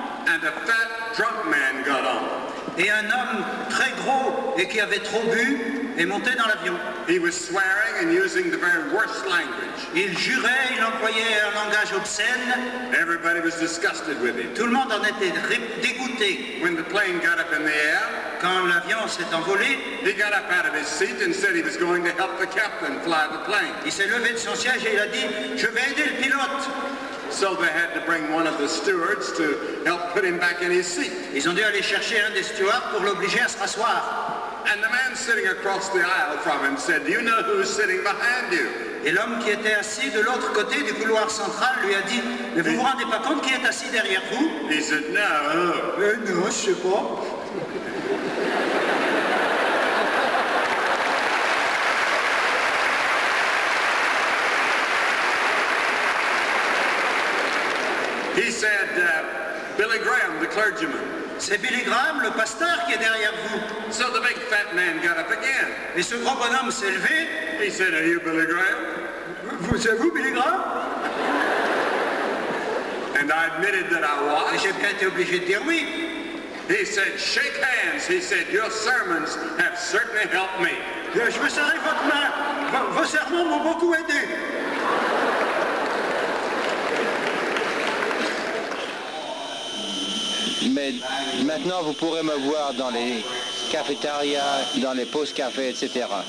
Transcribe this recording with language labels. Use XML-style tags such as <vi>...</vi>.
<en>And a fat drunk man got on.</en> <fr>et un homme très gros et qui avait trop bu est monté dans l'avion.</fr> <en>He was swearing and using the very worst language.</en> <fr>Il jurait, il employait un langage obscène.</fr> <en>Everybody was disgusted with him.</en> <fr>Tout le monde en était dégoûté.</fr> <en>When the plane got up in the air,</en> <fr>Quand l'avion s'est envolé,</fr> <en>he got up out of his seat and said he was going to help the captain fly the plane.</en> <fr>il s'est levé de son siège et il a dit « Je vais aider le pilote ».</fr> <en>So they had to bring one of the stewards to help put him back in his seat.</en> <fr>Ils ont dû aller chercher un des stewards pour l'obliger à se rasseoir.</fr> <en>And the man sitting across the aisle from him said, "Do you know who's sitting behind you?"</en> <fr>Et l'homme qui était assis de l'autre côté du couloir central lui a dit « Mais vous vous rendez pas compte qui est assis derrière vous ?»</fr> <en>He said, "No."</en> <fr>Non, je sais pas.</fr> <en>He said, "Billy Graham, the clergyman."</en> <fr>C'est Billy Graham, le pasteur, qui est derrière vous.</fr> <en>So the big fat man got up again.</en> <fr>Et ce gros bonhomme s'est levé.</fr> <en>He said, "Are you Billy Graham?"</en> <fr>C'est vous, Billy Graham?</fr> <en>And I admitted that I</en> <fr>Et</fr> <en>was.</en> <fr>j'ai bien été obligé de dire oui.</fr> <en>He said, "Shake hands." He said, "Your sermons have certainly helped me."</en> <fr>Je me serrai votre main. Vos sermons m'ont beaucoup aidé. Mais maintenant, vous pourrez me voir dans les cafétérias, dans les pauses café, etc.</fr>